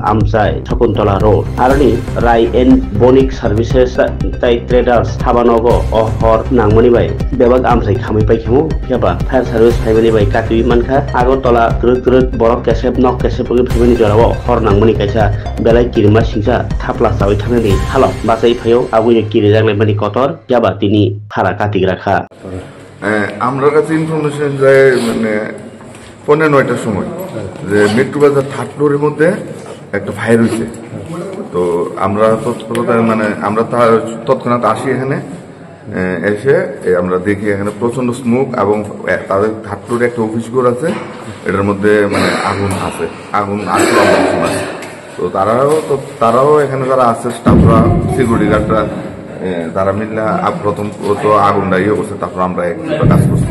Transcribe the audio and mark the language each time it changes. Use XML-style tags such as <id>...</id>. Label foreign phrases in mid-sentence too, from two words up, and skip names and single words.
<trp>amsai Sakuntala road arani Rai and Bonic Services tai traders habanogo hor nangmani bai bebag amsai khamai pai khemu yaba</trp> <en>fire service family</en> <trp>bai katui manka Agartala turut borok kesep nok kesep family jorabo hor nangmani kaisa belai kirma singsa thapla sawi thanani halo basai phayo abui kiri jangle mani kotor yaba tini phara katik rakha</trp> <bn>আমরা কাছে ইনফরমেশন যায় মানে 9:15টার সময় যে মেট্রো বাজার থার্ড ফ্লোরের মধ্যে একটা ফায়ার হয়েছে। তো আমরা তৎপরতায় মানে আমরা তৎক্ষণাৎ আসি এখানে এসে আমরা দেখি এখানে প্রচন্ড স্মোক এবং তাদের থার্ড ফ্লোরে একটা অফিস ঘর আছে, এটার মধ্যে মানে আগুন আছে তো তারাও এখানে যারা আছে স্টাফরা সিকিউরিটি গার্ডরা তারা মিললে প্রথম আগুনটা ইয়ে করছে, তারপর আমরা কাজ করছি।</bn>